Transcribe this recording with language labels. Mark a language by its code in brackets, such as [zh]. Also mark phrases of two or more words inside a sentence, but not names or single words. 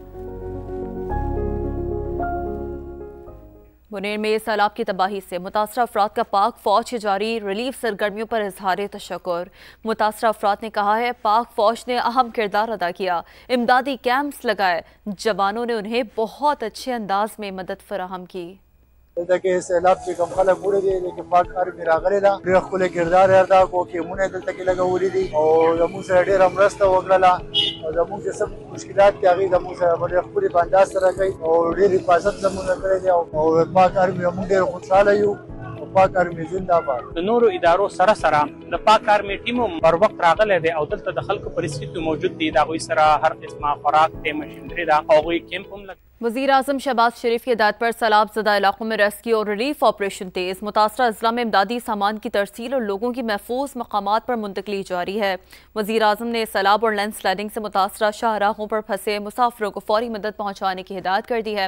[ur] بونیر میں سیلاب کی تباہی سے متاثرہ افراد کا پاک فوج کی جاری ریلیف سرگرمیوں پر اظہار تشکر. متاثرہ افراد نے کہا ہے پاک فوج نے اہم کردار ادا کیا، امدادی کیمپس لگائے، جوانوں نے انہیں بہت اچھے انداز میں مدد فراہم کی. [ps] دلته سیلاب چې کوم خلک وړي دي لیکن پاک آرمي راغلی ده، ډېر ښکلی کردار یې ادا کړو، ټیمونه یې دلته کې لګولي دي او زموږ سره ډېره مرسته وکړله. او زموږ چې سم مشکلات دي هغې زموږ سره په ډېر ښکلي په انداز سره کوي او ډېر حفاظت زموږ کړی دی او پاک ارمي موږ ډېر خوشحاله یو او پاک ارمي زنده‌باد. د نورو ادارو سره سره د پاک ارمي ټیم هم پر وخت راغلی دی او دلته د خلکو پریسکټ موجود دي د هغوی سره هر قسمه خوراک دی مشینري ده او هغوی کیمپ هم لګ [ur] وزیر اعظم شہباز شریف کی ہدایت پر سیلاب زدہ علاقوں میں ریسکیو اور [en] relief operation [ur] تیز. متاثرہ اضلاع میں امدادی سامان کی ترسیل اور لوگوں کی محفوظ مقامات پر منتقلی جاری ہے. وزیر اعظم نے سیلاب اور [en] land sliding [ur] سے متاثرہ شاہراہوں پر پھنسے مسافروں کو فوری مدد پہنچانے کی ہدایت کر دی ہے.